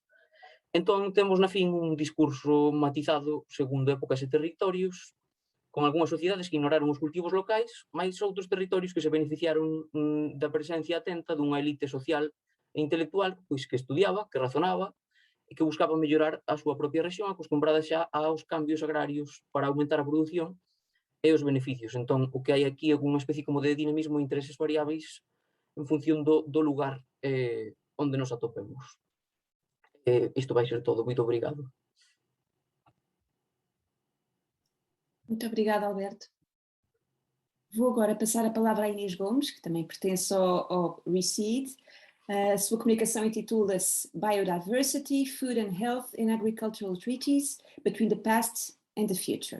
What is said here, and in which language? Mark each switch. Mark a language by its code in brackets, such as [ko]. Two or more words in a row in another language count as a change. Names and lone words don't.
[gl] Entón, temos na fin un discurso matizado segundo épocas e territorios, con algunhas sociedades que ignoraron os cultivos locais, máis outros territorios que se beneficiaron da presencia atenta dunha elite social e intelectual pois que estudiaba, que razonaba e que buscaba mellorar a súa propia rexión acostumbrada xa aos cambios agrarios para aumentar a produción e os beneficios. Entón, o que hai aquí é unha especie como de dinamismo e intereses variáveis en función do lugar onde nos atopemos. [pt] Isto vai ser todo. Muito obrigado. Muito obrigada, Alberto. Vou agora passar a palavra à Inês Gomes, que também pertence ao ReSeed. A sua comunicação intitula-se Biodiversity, Food and Health in Agricultural Treaties Between the Past and the Future.